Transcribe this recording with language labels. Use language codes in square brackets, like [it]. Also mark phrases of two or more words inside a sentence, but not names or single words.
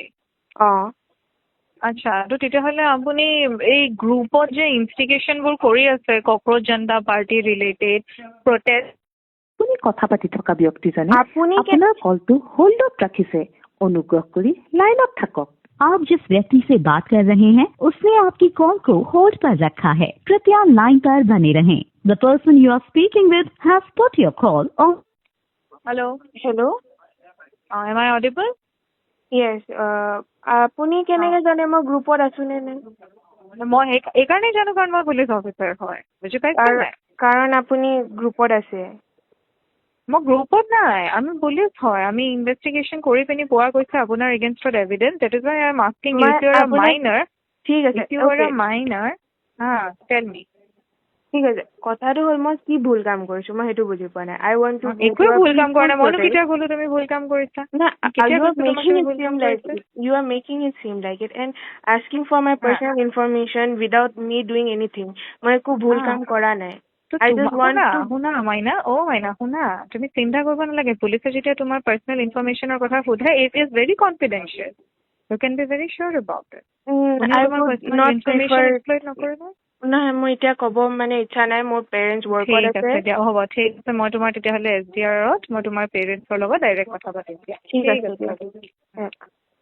[as] অঁ। আচ্ছা, তো তেতিয়াহ'লে আপুনি এই গ্ৰুপত যে ইনষ্টিগেশ্যনবোৰ কৰি আছে, ককৰোচ জনতা পাৰ্টি [en] related protest. [as] আপুনি কথা পাতি থকা ব্যক্তিজনে আপুনি আপোনাৰ কলটো হোল্ডত ৰাখিছে। অনুগ্ৰহ কৰি লাইনত থাকক। [hi] आप जिस व्यक्ति से बात कर रहे हैं उसने आपकी कॉल को होल्ड पर रखा है। कृपया लाइन पर बने रहें। [en] The person you are speaking with has put your call on. [as] হেল্ল'। হেল্ল'। [en] Am I audible? [as] য়েছ। আপুনি কেনেকৈ জানে মই গ্ৰুপত আছোঁ নে নাই? মই এইকাৰণেই জানো কাৰণ মই [en] police officer [as] হয়, বুজি পাইছে নাই? কাৰণ আপুনি গ্ৰুপত আছে। মই গ্ৰুপত নাই, আমি পুলিচ হয়। আমি ইনভেষ্টিগেশ্যন কৰি পিনি পোৱা গৈছে আপোনাৰ এগেইনষ্টত এভিডেন্স। [en] That is why I am asking you, if you are a minor. [as] ঠিক আছে, [en] If you are a minor, tell me. [as] ঠিক আছে, কথাটো হ'ল মই কি ভুল কাম কৰিছোঁ মই সেইটো বুজি পোৱা নাই। [en] I want to [as] একোৱে ভুল কাম কৰা নাই। মইনো কেতিয়া ক'লো তুমি ভুল কাম কৰিছা? কেতিয়া কৈছো তোমাক তুমি ভুল কাম কৰিছা? [en] You are making it seem like it and asking for my personal information without me doing anything. [as] মই একো ভুল কাম কৰা নাই। [en] I just want to [as] শুনা মাইনা, মাইনা শুনা, তুমি চিন্তা কৰিব নালাগে। পুলিচে যেতিয়া তোমাৰ [en] personal information [as] কথা সোধে, [en] It is very confidential. You can be very sure about it. I would not prefer. [as] নকৰিব। নহয়, মই এতিয়া ক'ব মানে ইচ্ছা নাই, মোৰ [en] parents work [as] ঠিক আছে। আছে দিয়া, হ'ব ঠিক আছে। মই তোমাৰ তেতিয়াহ'লে SDR ত মই তোমাৰ পেৰেণ্টছৰ লগত ডাইৰেক্ট কথা পাতিম দিয়া। ঠিক আছে।